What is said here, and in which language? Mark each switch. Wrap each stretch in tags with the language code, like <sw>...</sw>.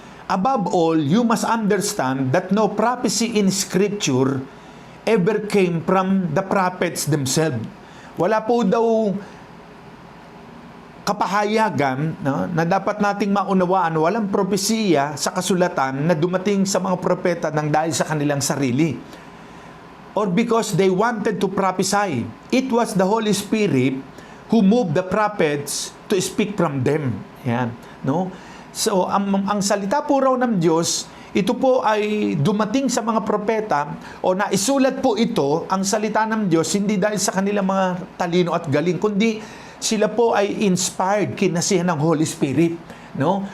<en>Above all, you must understand that no prophecy in Scripture ever came from the prophets themselves.</en> <tl>Wala po daw kapahayagan, no, na dapat nating maunawaan, walang propesiya sa kasulatan na dumating sa mga propeta ng dahil sa kanilang sarili.</tl> <en>Or because they wanted to prophesy. It was the Holy Spirit who moved the prophets to speak from them.</en> <tl>Yan, no? So, ang salita po raw ng Diyos, ito po ay dumating sa mga propeta o naisulat po ito, ang salita ng Diyos, hindi dahil sa kanilang mga talino at galing, kundi sila po ay inspired, kinasihan ng Holy Spirit. No?</tl>